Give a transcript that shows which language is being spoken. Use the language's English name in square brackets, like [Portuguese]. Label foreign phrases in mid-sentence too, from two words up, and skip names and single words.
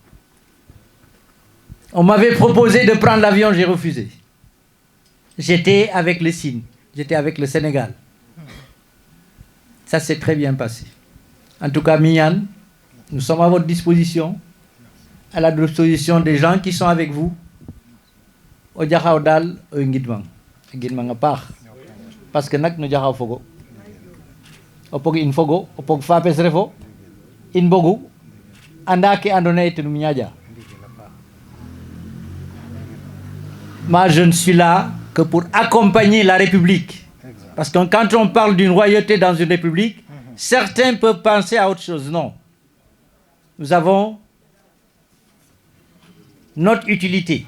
[French] On m'avait proposé de prendre l'avion, j'ai refusé. J'étais avec le Sine, j'étais avec le Sénégal. Ça s'est très bien passé. En tout cas, Mignane, nous sommes à votre disposition, à la disposition des gens qui sont avec vous. [Serer] Au Diakhao dal au ngidmang a paax [French] parce que [Serer] nak no Diakhao fogo o pog in fogo o pog fapes refo in bogu anda ke andona ete num ñaƴa. [French] Moi je ne suis là que pour accompagner la République, parce que quand on parle d'une royauté dans une république, certains peuvent penser à autre chose. Non, nous avons notre utilité.